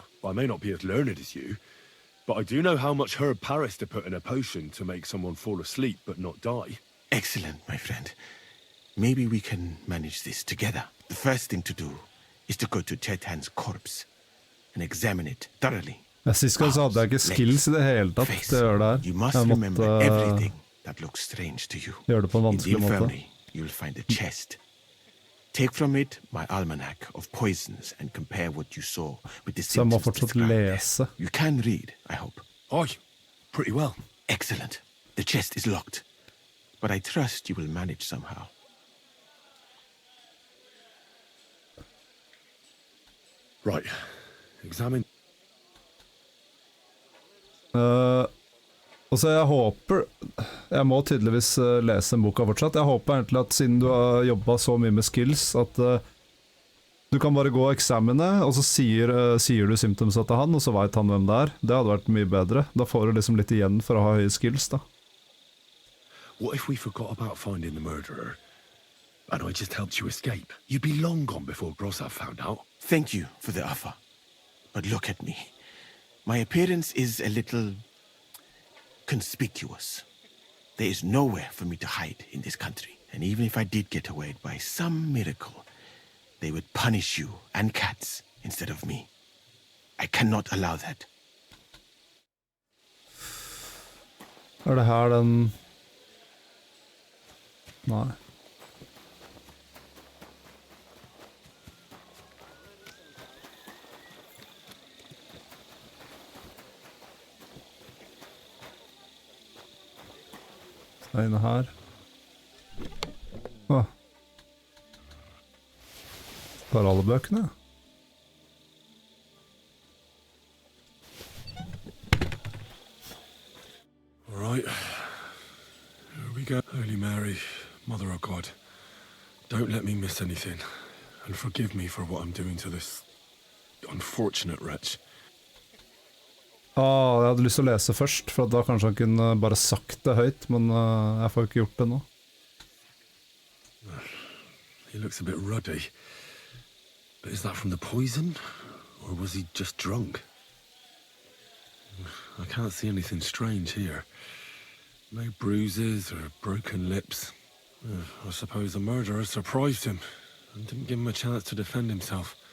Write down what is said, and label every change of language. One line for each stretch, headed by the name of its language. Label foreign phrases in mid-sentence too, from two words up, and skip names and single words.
English: I may not be as learned as you, but I do know how much herb Paris to put in a potion to make someone fall asleep but not die. Excellent, my friend. Maybe we can manage this together. The first thing to do is to go to Chertan's corpse and examine it thoroughly.
Norwegian: Sist gang så hadde jeg ikke skills I det hele tatt til å gjøre det her.
English: You must remember everything that looks strange to you.
Norwegian: Gjøre det på en vanskelig
English: In the
Norwegian: måte.
English: infirmary, you will find a chest. Take from it my almanac of poisons and compare what you saw with the
Norwegian: Så jeg må
English: symptoms
Norwegian: fortsatt
English: described there.
Norwegian: lese.
English: You can read, I hope. Aye, pretty well. Excellent. The chest is locked, but I trust you will manage somehow. Right. Examine.
Norwegian: Og så jeg håper Jeg må tydeligvis lese en boka fortsatt. Jeg håper egentlig at siden du har jobbet så mye med skills, at du kan bare gå og eksamene, og så sier du symptomsa til han, og så vet han hvem det er. Det hadde vært mye bedre. Da får du liksom litt igjen for å ha høye skills, da.
English: What if we forgot about finding the murderer, and I just helped you escape? You'd be long gone before Grossav found out. Thank you for the offer. But look at me. My appearance is a little conspicuous. There is nowhere for me to hide in this country. And even if I did get away by some miracle, they would punish you and cats instead of me. I cannot allow that.
Norwegian: Det her den... Nei. Så inne her. Åh. Bare alle bøkene.
English: All right. Here we go. Holy Mary, Mother of God, don't let me miss anything, and forgive me for what I'm doing to this unfortunate wretch.
Norwegian: Jeg hadde lyst til å lese først, for da kanskje han kunne bare sagt det høyt, men jeg får ikke gjort det nå.
English: He looks a bit ruddy. But is that from the poison? Or was he just drunk? I can't see anything strange here. No bruises or broken lips. I suppose the murderer surprised him and didn't give him a chance to defend himself.